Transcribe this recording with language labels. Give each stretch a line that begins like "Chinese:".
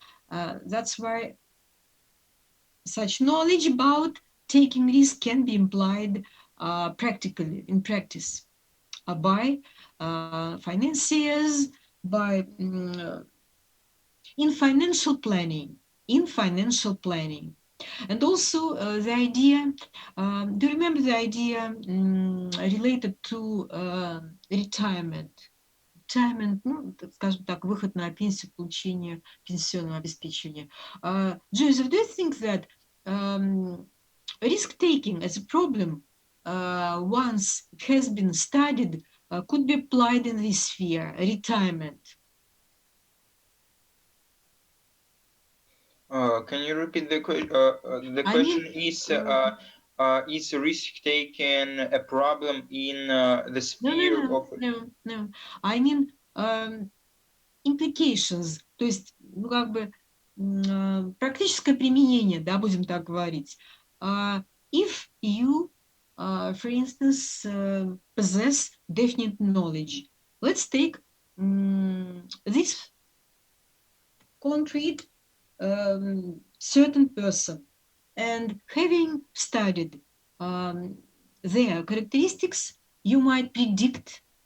English: That's why such knowledge about taking risk can be implied practically in practice by financiers, by in financial planning. And also the idea, do you remember the idea related to retirement?
Russian: Retirement, ну, скажем так, выход на пенсию, получение пенсионного обеспечения.
English: Joseph, do you think that risk-taking as a problem, once it has been studied, could be applied in this sphere, retirement? Can you repeat the question? The question is risk taking a problem in the sphere of... No. I mean implications,
Russian: то есть, ну, как бы практическое применение, да, будем так говорить.
English: If you, for instance, possess definite knowledge, let's take this concrete certain person, and having studied their characteristics, you might predict